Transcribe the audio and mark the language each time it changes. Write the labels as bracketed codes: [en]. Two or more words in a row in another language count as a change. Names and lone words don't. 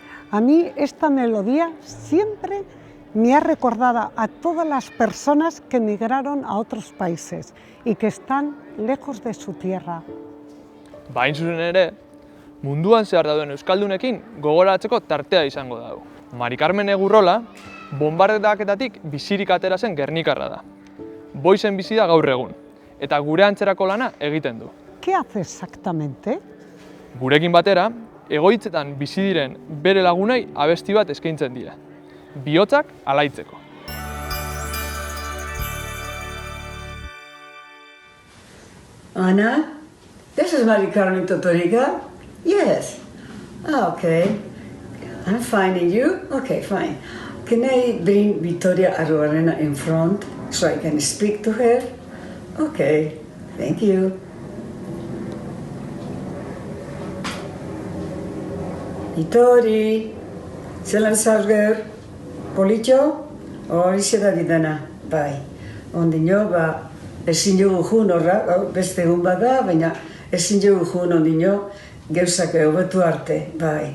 [es] A mí esta melodía siempre me ha recordado a todas las personas que emigraron a otros países y que están lejos de su tierra. [eu] Hain zuzen ere, munduan zehar dauden euskaldunekin gogoratzeko tartea izango dago. Mari Carmen Egurrola, bonbardaketatik bizirik atera zen Gernikarra da. Boizen bizi da gaur egun, eta gure antzerako lana egiten du. [es] ¿Qué hace exactamente? [eu] Gurekin batera, egoitzetan bizi diren bere lagunei abesti bat eskaintzen die. Bihotzak alaitzeko. Ana, [en] this is Mari Carmen Totoriga? Yes. Okay. I'm fine, and you? Okay, fine. Can I bring Victoria Arruarena in front so I can speak to her? Okay, thank you. [eu] Vitori, zelan zauzger, politxo? Horixe da bidana, bai. Ondino, ezin jogu jun horra, beste egun bada, baina ezin jogu jun ondino, gauzak hobetu arte, bai.